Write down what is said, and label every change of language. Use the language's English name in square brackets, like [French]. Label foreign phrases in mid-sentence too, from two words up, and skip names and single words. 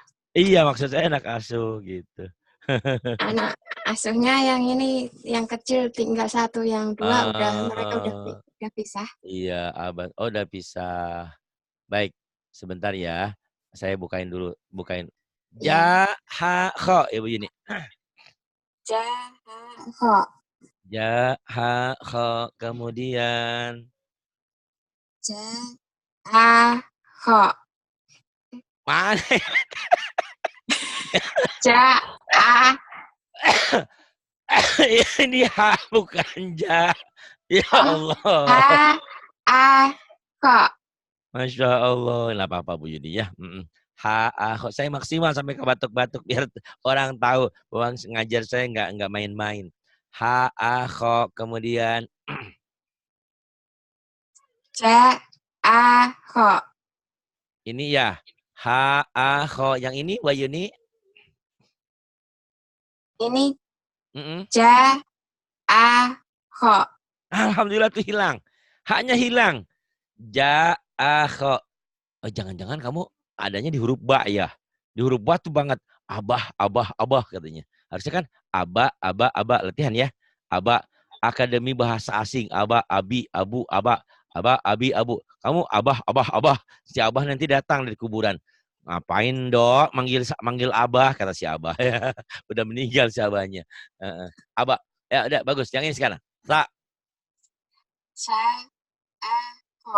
[Indonesian] Iya, maksud saya anak asuh gitu. Anak asuhnya yang ini, yang kecil tinggal 1, yang 2 mereka udah Udah pisah. Iya, abad. Oh, udah pisah. Baik, sebentar ya. Saya bukain dulu, bukain. Ya. Ja, ha, kho, Ibu Yuni. Jaho. Ja, ha, kho, kemudian Jaho. mana? Ja. Ini ha bukan ja. Ya Oh. Allah. Ho. Masya Allah. Nggak apa-apa Bu Yuni ya. Ha, ah, kok saya maksimal sampai ke batuk-batuk biar orang tahu bahwa ngajar saya nggak main-main. Ha, ah, kho, kemudian Jaho. ini ya. Ha, ah, kho. Yang ini Bu Yuni. Ini Mm-mm. Jaho. Alhamdulillah tuh hilang. Haknya hilang. Ja, ah, kho. Oh, jangan-jangan kamu adanya di huruf ba ya. Di huruf ba tuh banget. Abah, abah, abah katanya. Harusnya kan aba, aba, aba. Latihan ya. Aba, Akademi Bahasa Asing. Aba, abi, abu, aba. Aba, abi, abu. Kamu abah, abah, abah. Si abah nanti datang dari kuburan. Ngapain dok? Manggil abah, kata si abah. Udah meninggal si abahnya. Abah. Ya udah bagus. Yang ini sekarang. Jaho.